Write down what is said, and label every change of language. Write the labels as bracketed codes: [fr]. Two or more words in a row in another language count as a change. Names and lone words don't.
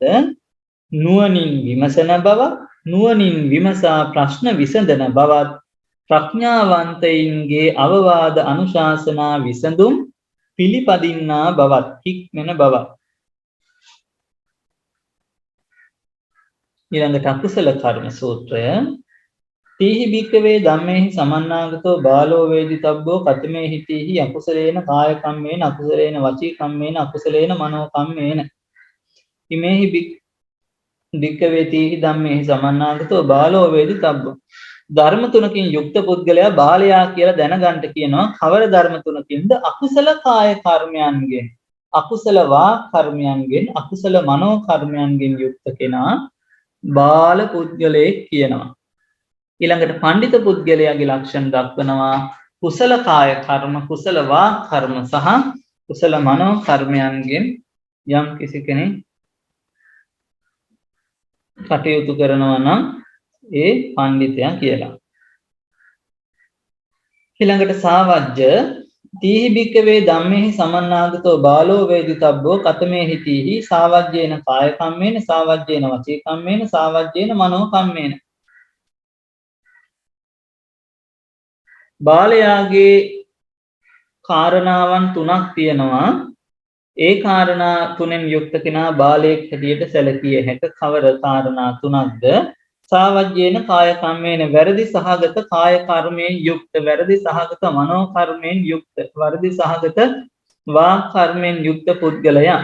[si] නුවණින් විමසන බව, නුවණින් විමසා ප්‍රශ්න විසඳන බවත්, ප්‍රඥාවන්තයින්ගේ අවවාද අනුශාසනා විසඳුම් පිළිපදින්නා බවත්, හික්මන බවත්. ඊළඟට අකුසල කර්ම සූත්‍රය [pi] තීහි භික්ඛවේ ධම්මේහි සමන්නාගතෝ බාලෝ වේදිතබ්බෝ කතමේහි තීහි අකුසලේන කාය කම්මේන අකුසලේන වචී කම්මේන අකුසලේන මනෝ කම්මේන ඉමේහි භික්ඛවේ තීහි ධම්මේහි සමන්නාගතෝ බාලෝ වේදිතබ්බෝ. [si] ධර්ම තුනකින් යුක්ත පුද්ගලයා බාලයා කියලා දැනගන්න කියනවා. කවර ධර්ම තුනකින්ද? අකුසල කාය කර්මයන්ගෙන්, අකුසල වාක් කර්මයන්ගෙන්, අකුසල මනෝ කර්මයන්ගෙන් යුක්ත කෙනා බාල පුද්ගලයෙක් කියනවා. ඊළඟට පඬිත පුද්ගලයාගේ ලක්ෂණ දක්වනවා කුසල කාය කර්ම, කුසල වාක් කර්ම සහ කුසල මනෝ කර්මයන්ගෙන් යම් කිසි කෙනෙක් කටයුතු කරනවා නම් ඒ පඬිතයා කියලා. [pi] ඊළඟට සාවජ්‍ය තීහි භික්ඛවේ ධම්මේහි සමන්නාගතෝ බාලෝ වේදිතබ්බෝ කතමේහි තීහි සාවජ්‍යේන කාය කම්මේන සාවජ්‍යේන වචී කම්මේන සාවජ්‍යේන මනෝ කම්මේන. [si] බාලයාගේ කාරණාවන් තුනක් තියෙනවා. ඒ කාරණා තුනෙන් යුක්ත කෙනා බාලයෙක් හැටියට සැලකිය හැක. කවර කාරණා තුනක්ද? [pi] සාවජ්‍යේන කාය කම්මේන [si] වැරදි සහගත කාය කර්මයෙන් යුක්ත, වැරදි සහගත මනෝ කර්මයෙන් යුක්ත, වැරදි සහගත වාක් කර්මයෙන් යුක්ත පුද්ගලයා.